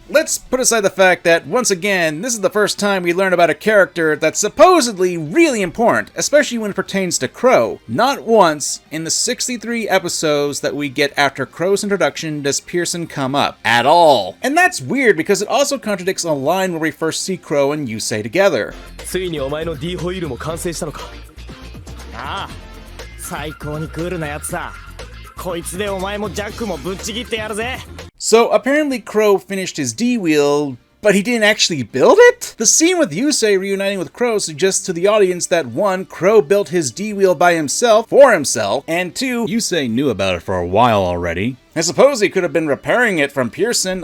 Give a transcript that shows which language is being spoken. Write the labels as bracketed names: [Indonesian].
[English] Let's put aside the fact that, once again, this is the first time we learn about a character that's supposedly really important, especially when it pertains to Crow. Not once, in the 63 episodes that we get after Crow's introduction, does Pearson come up. At all. And that's weird because it also contradicts a line where we first see Crow and Yusei together. [Japanese] ついにお前の D ホイールも完成したのか。ああ、最高にクールなやつだ。こいつでお前もジャックもぶっちぎってやるぜ。 [English] So apparently Crow finished his D-wheel But he didn't actually build it? The scene with Yusei reuniting with Crow suggests to the audience that 1. Crow built his D-wheel by himself, for himself, and 2. Yusei knew about it for a while already. I suppose he could have been repairing it from Pearson.